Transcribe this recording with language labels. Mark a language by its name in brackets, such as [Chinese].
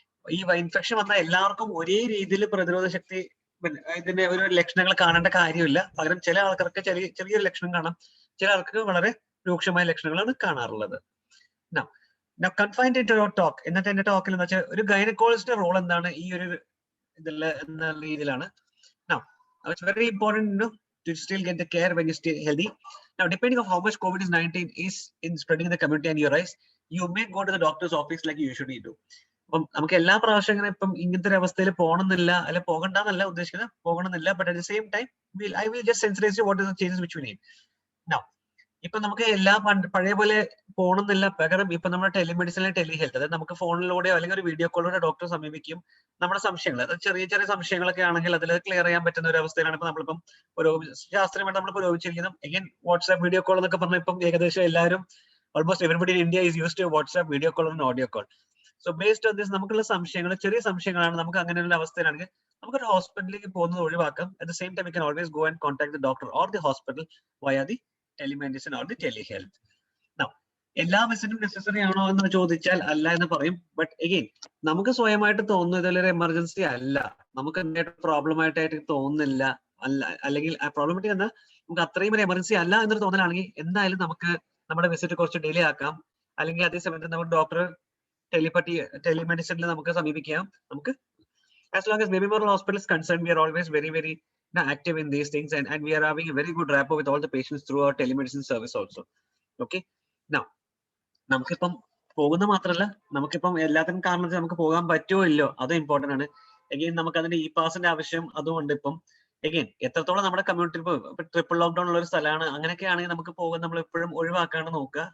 [Malayalam] ഈ ഇൻഫെക്ഷൻ വന്നാൽ എല്ലാവർക്കും ഒരേ രീതിയിൽ പ്രതിരോധ ശക്തി ഇതിന്റെ ഒരു ലക്ഷണങ്ങൾ കാണേണ്ട കാര്യമില്ല. പകരം ചില ആൾക്കാർക്ക് ചെറിയൊരു ലക്ഷണം കാണാം, ചില ആൾക്ക് വളരെ രൂക്ഷമായ ലക്ഷണങ്ങളാണ് കാണാറുള്ളത്. [English] Now confined into your talk, [Malayalam] ഇന്നത്തെ എന്റെ ടോക്കിൽ എന്ന് വെച്ചാൽ ഒരു ഗൈനക്കോളജിസ്റ്റ് റോൾ എന്താണ് ഈ ഒരു ഇതിൽ എന്ന രീതിയിലാണ്. [English] Now, it's very important to still get the care when you stay healthy. Now, depending on how much COVID-19 is in spreading in the community and your eyes, you may go to the doctor's office like you usually do. [Malayalam] അപ്പം നമുക്ക് എല്ലാ പ്രാവശ്യം ഇങ്ങനെ ഇപ്പം ഇങ്ങനത്തെ ഒരു അവസ്ഥയിൽ പോകണമെന്നില്ല, അല്ലെ പോകണ്ടെന്നല്ല ഉദ്ദേശിക്കുന്നത്, പോകണമെന്നില്ല. [English] But at the same time I will just sensitize you what is the changes which we need. [Malayalam] Now, ഇപ്പൊ നമുക്ക് എല്ലാ പഴയ പോലെ പോകണമെന്നില്ല, പകരം ഇപ്പൊ നമ്മുടെ ടെലിമെഡിസിനിലെ ടെലിഹെൽത്ത്, അതായത് നമുക്ക് ഫോണിലൂടെയോ അല്ലെങ്കിൽ ഒരു വീഡിയോ കോളിലൂടെ ഡോക്ടറെ സമീപിക്കും. നമ്മുടെ സംശയങ്ങൾ, അതായത് ചെറിയ ചെറിയ സംശയങ്ങളൊക്കെ ആണെങ്കിൽ അതിൽ ക്ലിയർ ചെയ്യാൻ പറ്റുന്ന ഒരു അവസ്ഥയിലാണ് ഇപ്പൊ നമ്മളിപ്പം ശാസ്ത്രീയമായിട്ട് നമ്മൾ പുരോഗമിച്ചിരിക്കുന്നത്. അഗൈൻ വാട്സ്ആപ്പ് വീഡിയോ കോൾ എന്നൊക്കെ പറഞ്ഞാൽ ഇപ്പം ഏകദേശം എല്ലാവരും [English] almost everybody in India is used to WhatsApp, video call and audio call. So based on this, [Malayalam] നമുക്കുള്ള സംശയങ്ങൾ ചെറിയ സംശയങ്ങളാണ്. നമുക്ക് അങ്ങനെയുള്ള അവസ്ഥയിലാണെങ്കിൽ നമുക്കൊരു ഹോസ്പിറ്റലിലേക്ക് പോകുന്നത് ഒഴിവാക്കാം. [English] At the same time, we can always go and contact the doctor or the hospital via the telemedicine or the telehealth. [Malayalam] Now, എല്ലാ വിസിറ്റും നെസസറി ആണോ എന്ന് ചോദിച്ചാൽ അല്ല എന്ന് പറയും. ബട്ട് അഗെയിൻ നമുക്ക് സ്വയമായിട്ട് തോന്നുന്നു ഇതൊരു എമർജൻസി അല്ല, നമുക്ക് എന്തായിട്ട് പ്രോബ്ലം ആയിട്ട് തോന്നുന്നില്ല, അല്ലെങ്കിൽ ആ പ്രോബ്ലമാറ്റിക് എന്നാൽ നമുക്ക് അത്രയും ഒരു എമർജൻസി അല്ല എന്നൊരു തോന്നലാണെങ്കിൽ എന്തായാലും നമുക്ക് നമ്മുടെ വിസിറ്റ് കുറച്ച് ഡിലേ ആക്കാം. അല്ലെങ്കിൽ അതേ സമയത്ത് നമുക്ക് ഡോക്ടറെ ടെലിമെഡിസിനിൽ നമുക്ക് സമീപിക്കാം. [English] നമുക്ക് as long as Baby Memorial Hospital is concerned, we are always very active in these things, and we are having a very good rapport with all the patients through our telemedicine service also. [Malayalam] Okay, now നമുക്കിപ്പം പോകുന്ന മാത്രമല്ല, നമുക്കിപ്പം എല്ലാത്തിനും കാരണം നമുക്ക് പോകാൻ പറ്റുമോ ഇല്ലോ അത് ഇമ്പോർട്ടന്റ് ആണ്. എഗെയിൻ നമുക്ക് അതിന്റെ ഇ പാസിന്റെ ആവശ്യം അതുകൊണ്ട് ഇപ്പം എഗെയിൻ എത്രത്തോളം നമ്മുടെ കമ്മ്യൂണിറ്റി ഇപ്പൊ ട്രിപ്പിൾ ലോക്ക്ഡൌൺ ഉള്ള ഒരു സ്ഥലമാണ്, അങ്ങനെയൊക്കെ ആണെങ്കിൽ നമുക്ക് പോകാൻ നമ്മൾ എപ്പോഴും ഒഴിവാക്കാണ്ട് നോക്കുക.